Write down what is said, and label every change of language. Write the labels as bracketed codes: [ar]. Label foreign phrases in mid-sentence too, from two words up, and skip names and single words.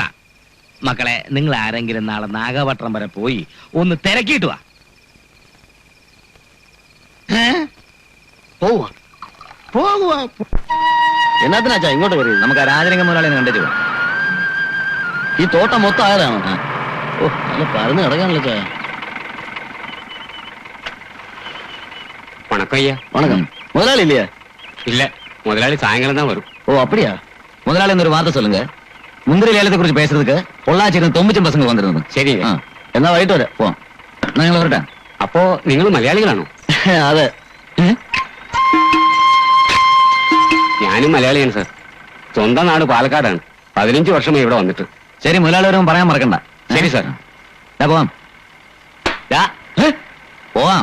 [ml] മക്കളെ, നിങ്ങൾ ആരെങ്കിലും നാളെ നാഗപട്ടണം വരെ പോയി ഒന്ന് തിരക്കിയിട്ട് വാ. പോകുവാ. എന്നാത്തിനാച്ചാ ഇങ്ങോട്ട് വരൂ? നമുക്ക് ആ രാജലിംഗ മുതലാളി കണ്ടിട്ട് പോവാം. ഈ തോട്ടം മൊത്തം ആയതാണോ? ഓ, നല്ല പരന്ന് കിടക്കാണല്ലോ ചായ. [ta] வணக்கம். வணக்கம். முதலாளி இல்லையா? இல்ல, முதலாளி சாயங்காலம் தான் வரும். ஓ அப்படியா? முதலாளி ஒரு வார்த்தை சொல்லுங்க. முந்திரி லேலத்தை குறிச்சு பேசுறதுக்கு பொள்ளாச்சியிருந்து 90 பசங்க வந்திருந்தது. சரி. [ml] എന്നാ വൈകിട്ട് വരാം. പോ. ഞങ്ങൾ വരട്ടെ. അപ്പോ നിങ്ങൾ മലയാളികളാണോ? അതെ. ഞാനും മലയാളിയാണ് സാർ. സ്വന്തം നാട് പാലക്കാടാണ്. 15 വർഷമായി ഇവിടെ വന്നിട്ട്. ശരി, മുതലാളി വരുമ്പോൾ പറയാൻ മറക്കണ്ട. ശരി സാർ. പോവാം. പോവാം.